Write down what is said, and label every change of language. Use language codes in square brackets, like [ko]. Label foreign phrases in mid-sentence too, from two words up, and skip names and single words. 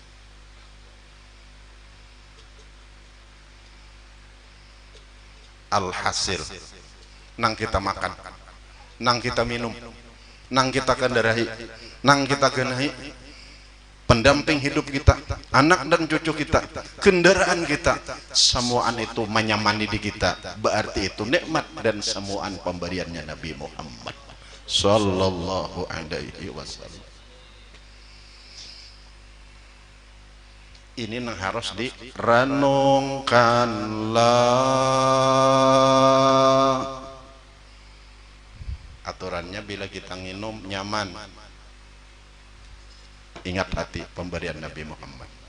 [bjn] Alhasil nang kita makan, nang kita minum, nang kita kendarai, nang kita genahi, pendamping hidup kita, anak dan cucu kita, kendaraan kita, semuaan itu menyamani di kita. Berarti itu nikmat dan semuaan pemberiannya Nabi Muhammad [ar] صلى الله عليه وسلم. [bjn] Ini yang harus direnungkanlah. Aturannya bila kita minum nyaman, ingat hati pemberian Nabi Muhammad.